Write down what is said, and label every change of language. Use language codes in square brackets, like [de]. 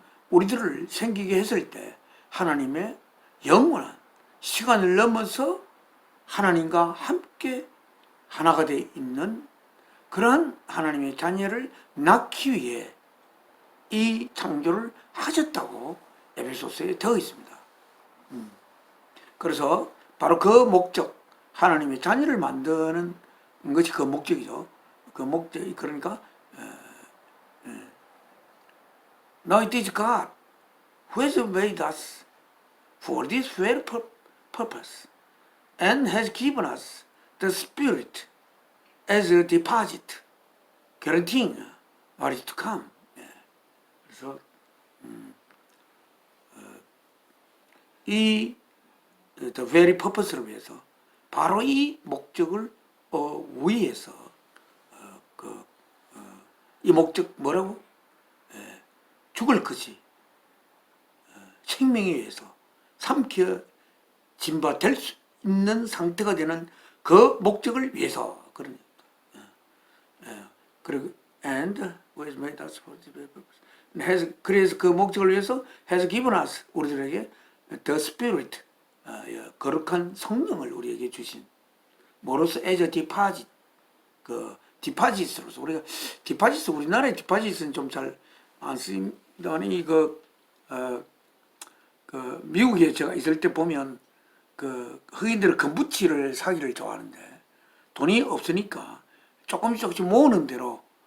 [ko] 우리들을 생기게 했을 때 하나님의 영원한 시간을 넘어서 하나님과 함께 하나가 되어 있는 그러한 하나님의 자녀를 낳기 위해 이 창조를 하셨다고 에베소서에 되어 있습니다. 그래서 바로 그 목적, 하나님의 자녀를 만드는 것이 그 목적이죠. 그 목적이, 그러니까 [en] Now it is God who has made us for this very purpose and has given us the Spirit as a deposit, guaranteeing what is to come. [ko] 그래서 이 [en] the very purpose [ko] 를 위해서, 바로 이 목적을 위해서, 이 목적 뭐라고? 죽을 것이 생명에 의해서 삼켜진 바 될 수 있는 상태가 되는 그 목적을 위해서. 그런 그리고 [en] and was made us for this purpose. [ko] 그래서 그 목적을 위해서 [en] has given us, [ko] 우리들에게 [en] the Spirit, [ko] 거룩한 성령을 우리에게 주신, 뭐로서? [en] as a deposit, [ko] 그 디파짓으로서. 우리가 디파짓, 우리나라의 디파짓은 좀 잘 안 쓰임더니 미국에 제가 있을 때 보면 흑인들은 금붙이를 사기를 좋아하는데 돈이 없으니까 조금씩 모으는 대로